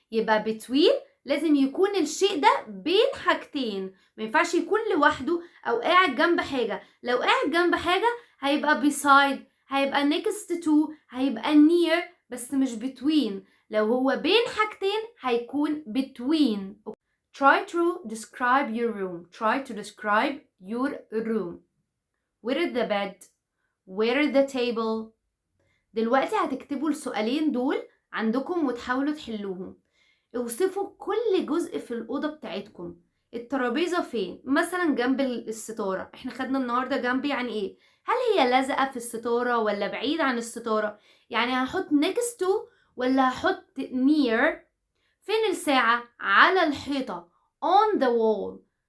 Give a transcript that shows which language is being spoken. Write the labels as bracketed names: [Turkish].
[Arabic] يبقى between لازم يكون الشيء ده بين حاجتين، ما ينفعش يكون لوحده أو قاعد جنب حاجة. لو قاعد جنب حاجة هيبقى beside، هيبقى next to، هيبقى near، بس مش between. لو هو بين حاجتين هيكون between. [English] Try to describe your room. Try to describe your room. Where is the bed? Where is the table? [Arabic] دلوقتي هتكتبوا السؤالين دول عندكم وتحاولوا تحلوهم. اوصفوا كل جزء في الأوضة بتاعتكم. الترابيزة فين؟ مثلا جنب الستارة. احنا خدنا النهاردة جنب يعني ايه؟ هل هي لازقة في الستارة ولا بعيد عن الستارة؟ يعني هحط next to ولا هحط near؟ فين الساعة؟ على الحيطة [English] on the wall.